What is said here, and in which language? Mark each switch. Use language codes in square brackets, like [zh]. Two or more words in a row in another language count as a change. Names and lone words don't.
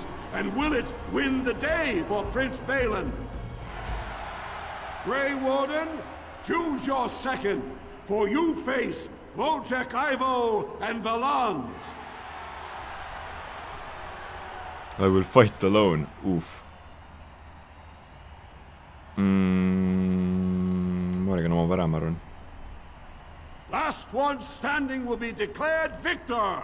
[en] And will it win the day for Prince Balin? Grey Warden, choose your second, for you face Wojciech Ivo and Valans. I will fight alone. Oof. [et] Ma arvan oma pära, ma arvan. [en] Last one standing will be declared victor.